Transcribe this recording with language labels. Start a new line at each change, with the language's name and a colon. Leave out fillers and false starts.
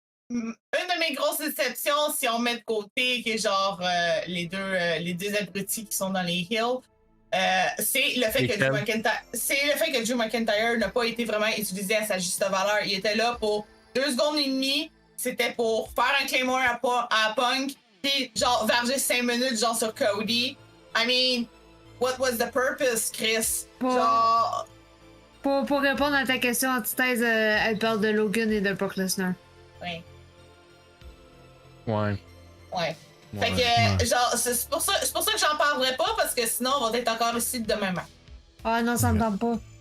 French: Une de mes grosses déceptions, si on met de côté que genre les deux abrutis qui sont dans les hills, c'est le fait que Drew McIntyre n'a pas été vraiment utilisé à sa juste valeur. Il était là pour 2 secondes et demie, c'était pour faire un Claymore à Punk, puis genre verger 5 minutes genre sur Cody.
English: I mean, what was the purpose, Chris?
French: Genre... Pour répondre à ta question, antithèse, elle parle de Logan et de Brock Lesnar. Ouais. Ouais. Fait que, genre, c'est pour ça que j'en parlerai pas, parce que sinon, on va être encore ici demain matin. Ah non, ça me tente pas.